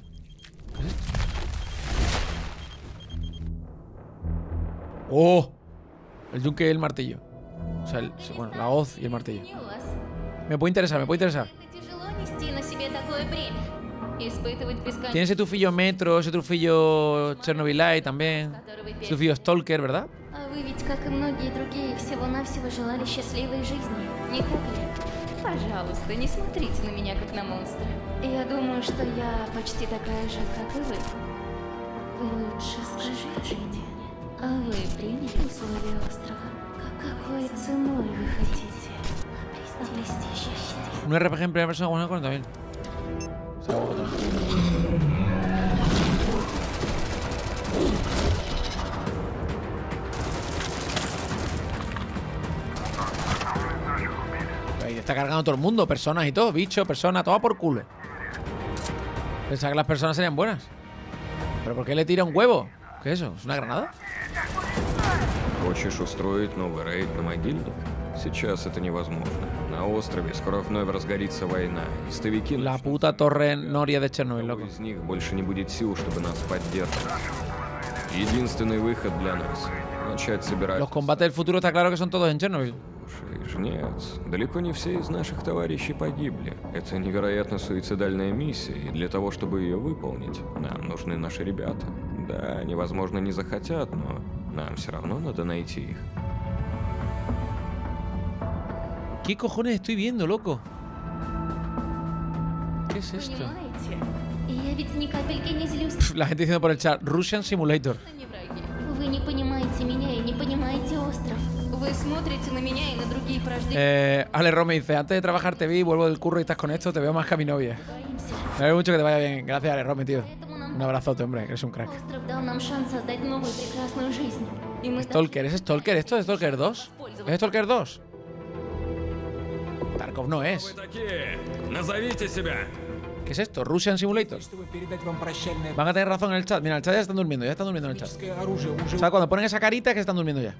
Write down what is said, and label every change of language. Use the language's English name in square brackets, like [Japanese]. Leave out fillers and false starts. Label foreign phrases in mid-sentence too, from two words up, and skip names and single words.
[Spanish] ¿Qué es esto? ¡Oh! El yunque y el martillo. O sea, bueno, la hoz y el martillo. Me puede interesar. Tiene ese tufillo Metro, ese tufillo Chernobylite también. Ese tufillo Stalker, ¿verdad? [Russian] Пожалуйста, не смотрите на меня как на монстра. Я думаю, что я почти такая же, как и вы. Вы лучше скажите мне, а вы приняли условия острова? Какой ценой вы хотите обрести счастье? [Spanish] Un RPG en primera persona, bueno, 40.000. Está cargando todo el mundo, personas y todo, bichos, personas, todo por culo. Pensaba que las personas serían buenas. ¿Pero por qué le tira un huevo? ¿Qué es eso? ¿Es una granada? [Russian] Хочешь устроить новый рейд на могильник? Сейчас это невозможно. На острове скоро вновь разгорится война. Истовики... [Spanish] La puta torre Noria de Chernobyl, loco. [Russian] Из них больше не будет сил, чтобы нас поддерживать. Единственный выход для нас — начать собирать... [Spanish] Los combates del futuro está claro que son todos en Chernobyl. [Russian] Нет, далеко не все из наших товарищей погибли. Это невероятно суицидальная миссия, и для того, чтобы ее выполнить, нам нужны наши ребята. Да, они, возможно, не захотят, но нам все равно надо найти их. [Spanish] ¿Qué cojones estoy viendo, loco? ¿Qué es esto? [Russian] Я ведь ни капельки не злюсь. [Spanish] La gente diciendo por el chat, [English] Russian Simulator. [Russian] Вы не понимаете меня и не понимаете остров. Вы смотрите на меня и на другие порождения. [Spanish] Ale Rome dice, antes de trabajar te vi, vuelvo del curro y estás con esto, te veo más que a mi novia. Me alegro mucho que te vaya bien. Gracias, Ale Rome, tío. Un abrazote, hombre, eres un crack. [Russian] Остров дал нам шанс создать новую прекрасную жизнь. И мы [Spanish] Stalker, ¿es Stalker? ¿Esto es Stalker 2? ¿Es Stalker 2? Tarkov no es. ¿Qué es esto? [English] Russian Simulator. [Spanish] Van a tener razón en el chat. Mira, el chat ya están durmiendo en el chat. O sea, cuando ponen esa carita es que están durmiendo ya.